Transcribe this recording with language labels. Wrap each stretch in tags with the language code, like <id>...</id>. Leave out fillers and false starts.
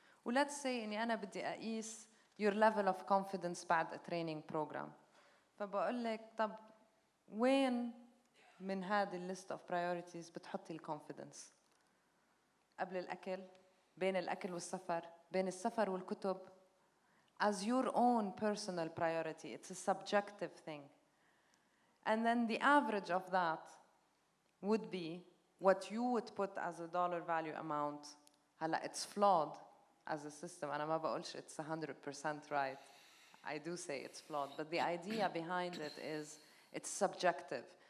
<ar>ولتس سي إني أنا بدي أقيس</ar> <en>your level of confidence</en> <ar>بعد</ar> <en>a training program،</en> <ar>فبقول لك طب وين من هذه الليست</ar> <en>of priorities</en> <ar>بتحطي الكونفيدنس؟ قبل الأكل، بين الأكل والسفر، بين السفر والكتب؟</ar> <en>as your own personal priority. It's a subjective thing. And then the average of that would be what you would put as a dollar value amount. هلا it's flawed as a system.</en> <ar>أنا ما بقولش</ar> <en>it's 100% right. I do say it's flawed, but the idea behind it is it's subjective.</en>